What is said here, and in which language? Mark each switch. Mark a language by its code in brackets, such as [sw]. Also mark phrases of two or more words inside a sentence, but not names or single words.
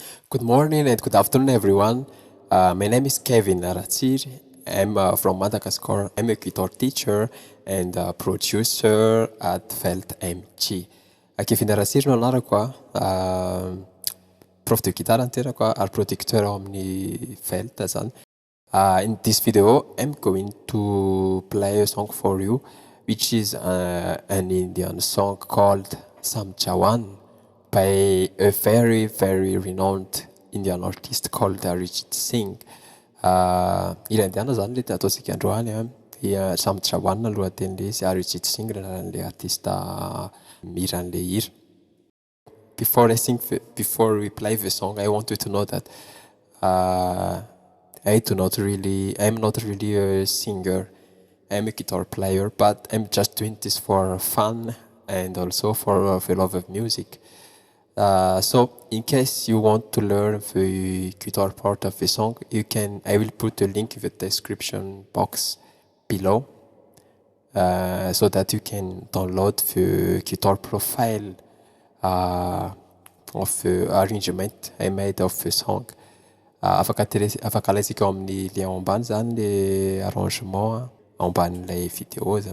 [en] Good morning and good afternoon, everyone. My name is Kevinratsiry. I'm from Madagascar. I'm a guitar teacher and producer at Felt MG. [mg] Kevinratsiry no anarako [fr] prof de guitare [mg] anterako ary producteur ao amin'ny Felt zany. [en] In this video, I'm going to play a song for you, which is an Indian song called Samjhawan by a very, very renowned Indian artist called Arijit Singh. [mg] Ila indiana zany le ataontsika androany Samjhawan lohaten'le izy, Arijit Singh le artista miran'le hira. [en] Before we play the song, I want you to know that I'm not really a singer. I'm a guitar player, but I'm just doing this for fun and also for the love of music. So in case you want to learn the guitar part of the song, I will put a link in the description box below, so that you can download the guitar profile of the arrangement I made of the song. [mg] Afaka alaitsika ao amin'ny lien ambany zany le arrangement ambanin'ilay vidéo zany.